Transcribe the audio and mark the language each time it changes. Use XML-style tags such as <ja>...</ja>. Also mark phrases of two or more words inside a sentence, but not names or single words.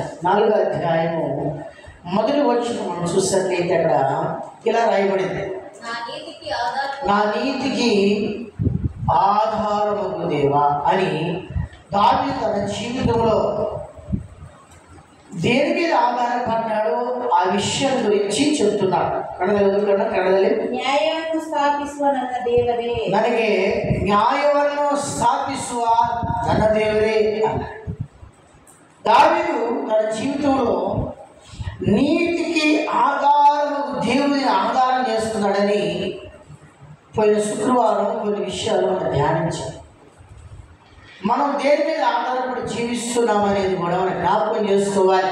<te>4వ అధ్యాయము 1వ వచనం మనం చూసినట్లయితే అక్కడ ఇలా రాయబడింది, నా నీతికి ఆధారమగు దేవా అని దావీదు తన జీవితంలో దేని మీద ఆధారపడ్డాడో ఆ విషయం గురించి చెప్తున్నాడు.</te> <kn>కన్నడದಲ್ಲಿ ನ್ಯಾಯವನ್ನು ಸ್ಥಾಪಿಸುವ ನನ್ನ ದೇವರೇ, ನನಗೆ ನ್ಯಾಯವನ್ನು ಸ್ಥಾಪಿಸುವ ನನ್ನ ದೇವರೇ అన్నాడు.</kn> <te>దావీదు తన జీవితంలో నీతికి ఆధారము దేవుడిని ఆధారం చేస్తున్నాడని పోయిన శుక్రవారం కొన్ని విషయాలు మనం ధ్యానించాం. మనం దేని మీద ఆధారపడి జీవిస్తున్నాం అనేది కూడా మనం జ్ఞాపకం చేసుకోవాలి.</te>